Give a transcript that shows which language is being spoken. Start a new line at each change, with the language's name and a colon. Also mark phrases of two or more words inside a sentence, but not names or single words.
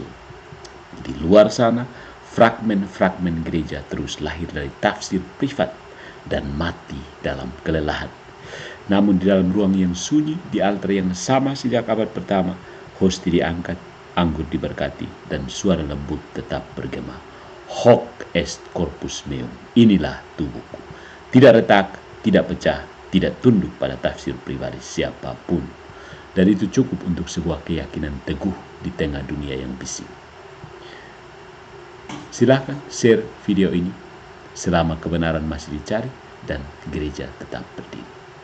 Indonesian: Di luar sana, fragmen-fragmen gereja terus lahir dari tafsir privat dan mati dalam kelelahan. Namun di dalam ruang yang sunyi, di altar yang sama sejak abad pertama, hosti diangkat, anggur diberkati, dan suara lembut tetap bergema.
Latin: Hoc est corpus meum,
Indonesian: inilah tubuhku. Tidak retak, tidak pecah, tidak tunduk pada tafsir pribadi siapapun. Dan itu cukup untuk sebuah keyakinan teguh di tengah dunia yang bising. Silakan share video ini. Selama kebenaran masih dicari, dan gereja tetap berdiri.